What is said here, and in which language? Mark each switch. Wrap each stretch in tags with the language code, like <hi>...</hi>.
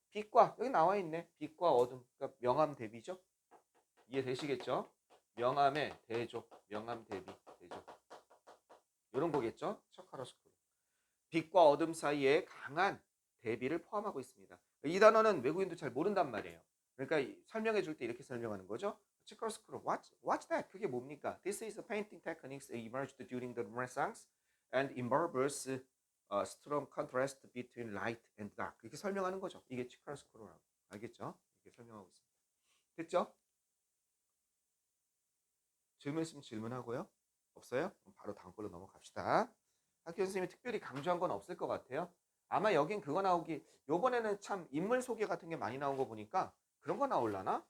<ko>빛과, 여기 나와 있네. 빛과 어둠, 그러니까 명암 대비죠. 이해되시겠죠? 명암의 대조, 명암 대비, 대조. 이런 거겠죠? 척하로스크루. 빛과 어둠 사이에 강한 대비를 포함하고 있습니다. 이 단어는 외국인도 잘 모른단 말이에요. 그러니까 설명해 줄 때 이렇게 설명하는 거죠. 치카로스크루, what's that? 그게 뭡니까?</ko> <en>This is a painting techniques emerged during the Renaissance and involves strong contrast between light and dark.</en> <ko>이렇게 설명하는 거죠. 이게 치카로스크루라고. 알겠죠? 이렇게 설명하고 있습니다. 됐죠? 질문 있으면 질문하고요. 없어요? 그럼 바로 다음 걸로 넘어갑시다. 학교 선생님이 특별히 강조한 건 없을 것 같아요. 아마 여긴 그거 나오기, 요번에는 참 인물 소개 같은 게 많이 나온 거 보니까 그런 거 나올라나?</ko>